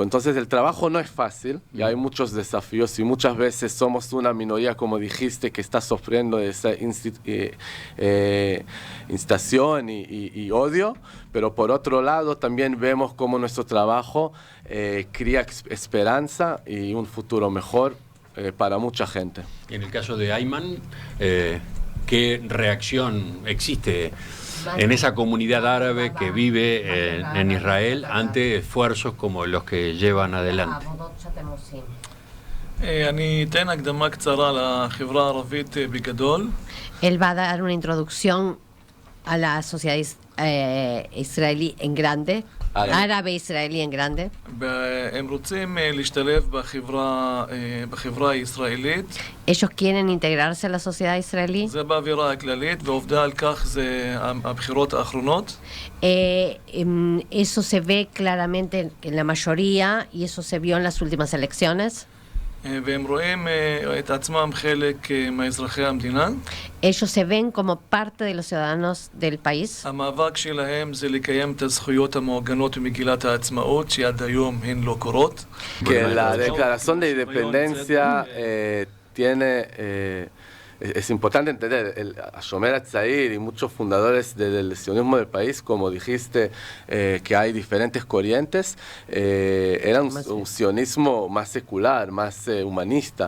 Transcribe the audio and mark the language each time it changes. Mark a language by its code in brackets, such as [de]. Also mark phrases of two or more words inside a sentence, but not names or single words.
[es] Entonces el trabajo no es fácil y hay muchos desafíos y muchas veces somos una minoría, como dijiste, que está sufriendo esa incitación y odio, pero por otro lado también vemos cómo nuestro trabajo crea esperanza y un futuro mejor para mucha gente. En el caso de Ayman, ¿qué reacción existe en esa comunidad árabe que vive en Israel ante esfuerzos como los que llevan adelante? [he] אני אתן הקדמה קצרה לחברה הערבית בגדול. [es] Él va a dar una introducción a la sociedad israelí en grande, árabe israelí en grande. [he] הם רוצים להשתלב בחברה הישראלית. [es] Ellos quieren integrarse a la sociedad israelí. [he] זה באווירה הכללית, ועובדה על כך זה הבחירות האחרונות. [es] Eso se ve claramente en la mayoría y eso se vio en las últimas elecciones. [he] והם רואים את עצמם חלק מאזרחי המדינה. [es] Ellos se ven como parte de los ciudadanos del país. [he] המאבק שלהם זה לקיים את הזכויות המעוגנות במגילת העצמאות שעד היום הן לא קורות. [es] Que la declaración de independencia tiene... Es importante entender, el Shomer Hatzair y muchos fundadores del sionismo del país, como dijiste, que hay diferentes corrientes, era un sionismo más secular, más humanista.